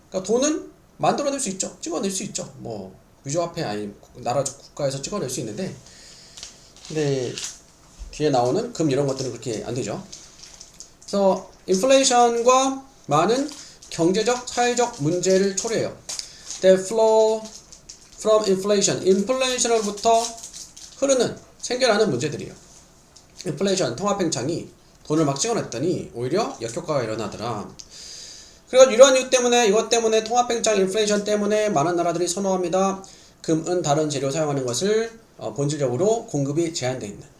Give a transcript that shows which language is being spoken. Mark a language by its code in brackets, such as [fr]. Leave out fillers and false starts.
[ko] 그러니까 돈은 만들어낼 수 있죠. 찍어낼 수 있죠. 뭐 위조화폐 아니 나라 국가에서 찍어낼 수 있는데 근데 뒤에 나오는 금 이런 것들은 그렇게 안 되죠. 그래서 인플레이션과 많은 경제적, 사회적 문제를 초래해요. [en] They flow from inflation. [ko] 인플레이션으로부터 생겨나는 문제들이에요. 인플레이션, 통화팽창이 돈을 막 찍어냈더니 오히려 역효과가 일어나더라. 그래서 이러한 이것 때문에 통화팽창, 인플레이션 때문에 많은 나라들이 선호합니다. 금, 은, 다른 재료 사용하는 것을 본질적으로 공급이 제한되어 있는.